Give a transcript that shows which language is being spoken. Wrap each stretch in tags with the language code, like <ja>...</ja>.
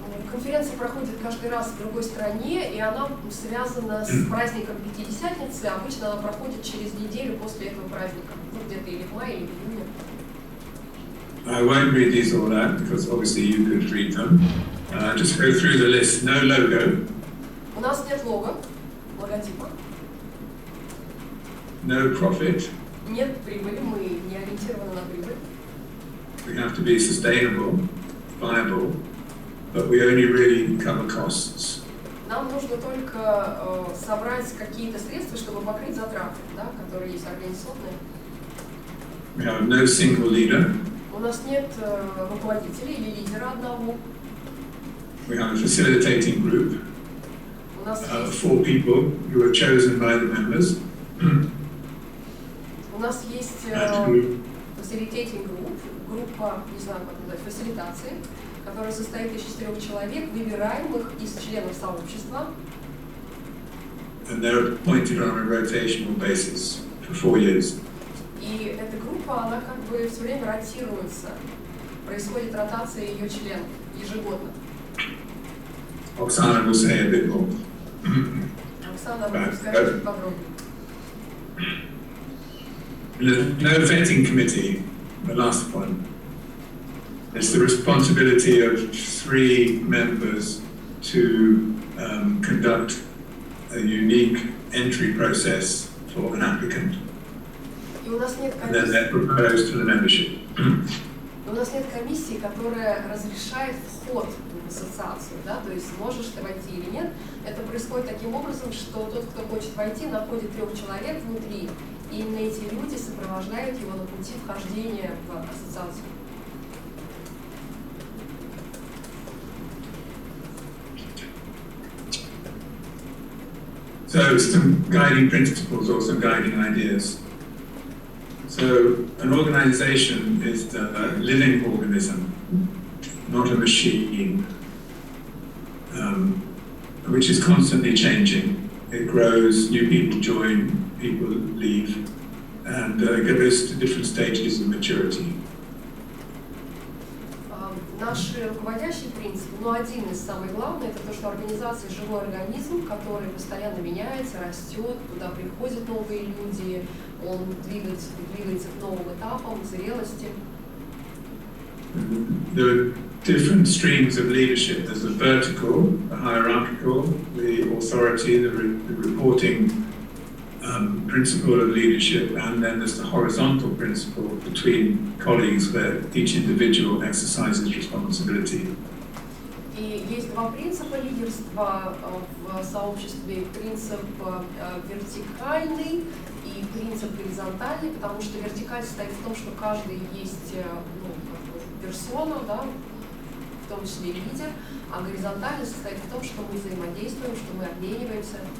<ru>Конференция проходит каждый раз в другой стране, и она связана с праздником Пятидесятницы. Обычно она проходит через неделю после этого праздника, ну где-то или в мае, или в июне.</ru> <en>I won't read these all out because obviously you could read them. Just go through the list. No logo.</en> <ru>У нас нет логотипа.</ru> <en>No profit.</en> <ru>Нет прибыли, мы не ориентированы на прибыль.</ru> <en>We have to be sustainable, viable, but we only really cover costs.</en> <ru>Нам нужно только собрать какие-то средства, чтобы покрыть затраты, да, которые есть организационные.</ru> <en>We have no single leader.</en> <ru>У нас нет руководителя или лидера одного.</ru> <en>We have a facilitating group.</en> <ru>У нас</ru> <en>4 people who are chosen by the members.</en> <ru>У нас есть facilitating group, группа, не знаю как назвать, фасилитации, которая состоит из 4 человек, выбираемых из членов сообщества.</ru> <en>And they're appointed on a rotational basis for 4 years.</en> <ru>И эта группа, она как бы все время ротируется. Происходит ротация ее членов ежегодно.</ru> <en>Оксана will say a bit more.</en> <ru>Оксана, расскажи чуть подробнее.</ru> <en>No vetting committee, the last one. It's the responsibility of 3 members to conduct a unique entry process for an applicant.</en> <ru>И у нас нет</ru> <en>And then they're proposed to the membership.</en> <ru>У нас нет комиссии, которая разрешает вход в ассоциацию, да, то есть можешь ты войти или нет. Это происходит таким образом, что тот, кто хочет войти, находит 3 человек внутри, и именно эти люди сопровождают его на пути вхождения в ассоциацию.</ru> <en>So some guiding principles or some guiding ideas. So an organization is a living organism, not a machine, which is constantly changing. It grows, new people join, people leave, and goes to different stages of maturity.</en> <ru>наши руководящие принципы, но один из самых главных, это то, что организация — живой организм, который постоянно меняется, растет, туда приходят новые люди, он двигается к новым этапам, зрелости.</ru> <en>There are different streams of leadership. There's the vertical, the hierarchical, the authority, the reporting principle of leadership, and then there's the horizontal principle between colleagues where each individual exercises responsibility.</en> <ru>И есть два принципа лидерства в сообществе: принцип вертикальный и принцип горизонтальный, потому что вертикаль состоит в том, что каждый есть персона, да, в том числе лидер, а горизонтальный состоит в том, что мы взаимодействуем, что мы обмениваемся.</ru>